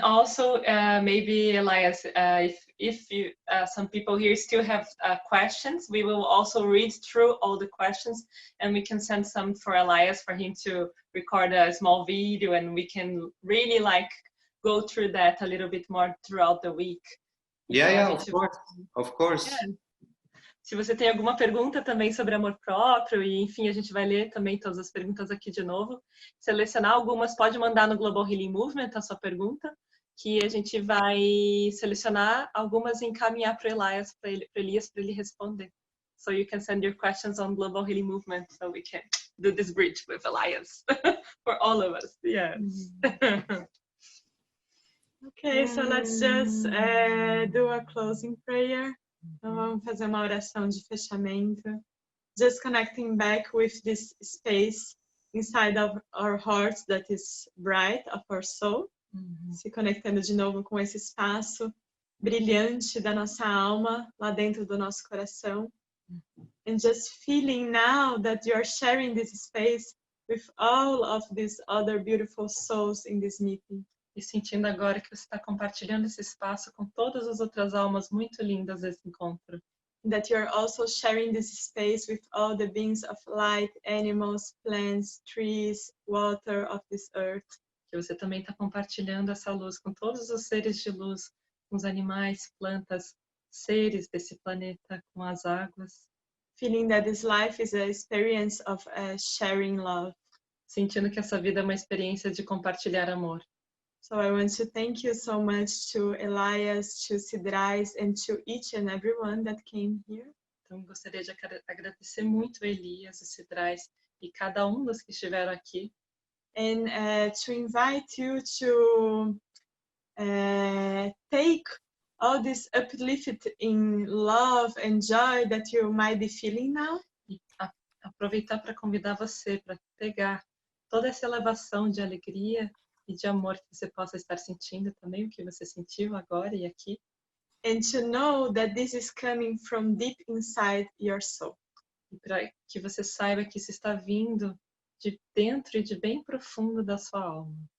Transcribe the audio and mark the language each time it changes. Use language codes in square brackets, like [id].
[en] also, maybe Elias, if you, some people here still have questions, we will also read through all the questions, and we can send some for Elias for him to record a small video, and we can really go through that a little bit more throughout the week. Yeah, of course. Yeah. [pt] Se você tem alguma pergunta também sobre amor próprio, e enfim, a gente vai ler também todas as perguntas aqui de novo. Selecionar algumas, pode mandar no Global Healing Movement a sua pergunta, que a gente vai selecionar algumas e encaminhar para Elias para ele responder. [en] So you can send your questions on Global Healing Movement so we can do this bridge with Elias for all of us. Yes. Okay, so let's just do a closing prayer. [pt] Então, vamos fazer uma oração de fechamento. [en] Just connecting back with this space inside of our hearts that is bright, of our soul. [pt] Se conectando de novo com esse espaço brilhante da nossa alma lá dentro do nosso coração. [en] And just feeling now that you are sharing this space with all of these other beautiful souls in this meeting. [pt] E sentindo agora que você está compartilhando esse espaço com todas as outras almas muito lindas desse encontro. [en] That you are also sharing this space with all the beings of light, animals, plants, trees, water of this earth. [pt] Que você também está compartilhando essa luz com todos os seres de luz, com os animais, plantas, seres desse planeta, com as águas. [en] Feeling that this life is an experience of sharing love. [pt] Sentindo que essa vida é uma experiência de compartilhar amor. [en] So I want to thank you so much to Elias, to Cidrais, and to each and everyone that came here. [pt] Então, gostaria de agradecer muito a Elias, o Cidrais e cada dos que estiveram aqui. [en] And to invite you to take all this uplifting love and joy that you might be feeling now. [pt] E aproveitar para convidar você para pegar toda essa elevação de alegria e de amor que você possa estar sentindo também, o que você sentiu agora e aqui. [en] And to know that this is coming from deep inside your soul. [pt] E para que você saiba que isso está vindo de dentro e de bem profundo da sua alma.